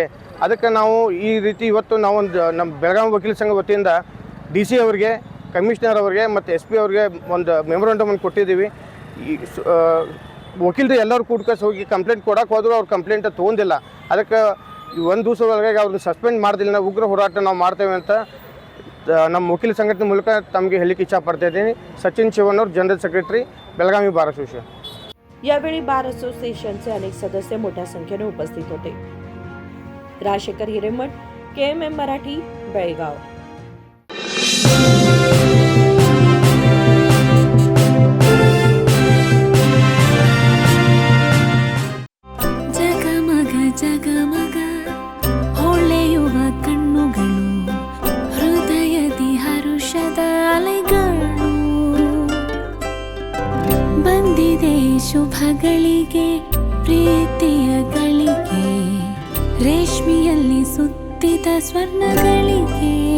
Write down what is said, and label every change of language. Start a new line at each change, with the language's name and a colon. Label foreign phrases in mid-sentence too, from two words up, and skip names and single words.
Kannada: ಅದಕ್ಕೆ ನಾವು ಈ ರೀತಿ ಇವತ್ತು ನಾವೊಂದು ನಮ್ಮ ಬೆಳಗಾವಿ ವಕೀಲ ಸಂಘ ವತಿಯಿಂದ DC ಅವರಿಗೆ, ಕಮಿಷನರ್ ಅವರಿಗೆ ಮತ್ತು SP ಅವರಿಗೆ ಒಂದು ಮೆಮೊರಂಡಮನ್ನು ಕೊಟ್ಟಿದ್ದೀವಿ। ಈ ವಕೀಲರು ಎಲ್ಲರೂ ಕೂಡ್ಕಸ್ ಹೋಗಿ ಕಂಪ್ಲೇಂಟ್ ಕೊಡೋಕೆ ಹೋದರೂ ಅವ್ರು ಕಂಪ್ಲೇಂಟ್ ತೊಗೊಂಡಿಲ್ಲ। ಅದಕ್ಕೆ ಒಂದು ದಿವಸ ಒಳಗಾಗಿ ಅವ್ರನ್ನ ಸಸ್ಪೆಂಡ್ ಮಾಡ್ದಿಲ್ಲ, ನಾವು ಉಗ್ರ ಹೋರಾಟ ನಾವು ಮಾಡ್ತೇವೆ ಅಂತ ನಮ್ಮ ವಕೀಲ ಸಂಘಟನೆ ಮೂಲಕ ತಮಗೆ ಹೇಳಲಿಕ್ಕೆ ಇಚ್ಛಪಡ್ತಾಯಿದ್ದೀನಿ।
Marathi: सचिन शिवनोर,
English: General Secretary,
Marathi: बेळगावी बार असोसिएशन। यावेळी बार असोसिएशनचे अनेक सदस्य मोठ्या संख्येने उपस्थित होते। राजशेखर हिरेमठ, KMM मराठी, बेळगाव।
Kannada: ಜಗಮಗ ಜಗಮಗ ಹೊಳೆಯುವ ಕಣ್ಣುಗಳು, ಹೃದಯದಿ ಹರುಷದ ಅಲೆಗಳು, ಬಂದಿದೆ ಶುಭಗಳಿಗೆ ಪ್ರೀತಿಯ ಗಳಿಗೆ, ರೇಷ್ಮೆಯಲ್ಲಿ ಸುತ್ತಿದ ಸ್ವರ್ಣಗಳಿಗೆ।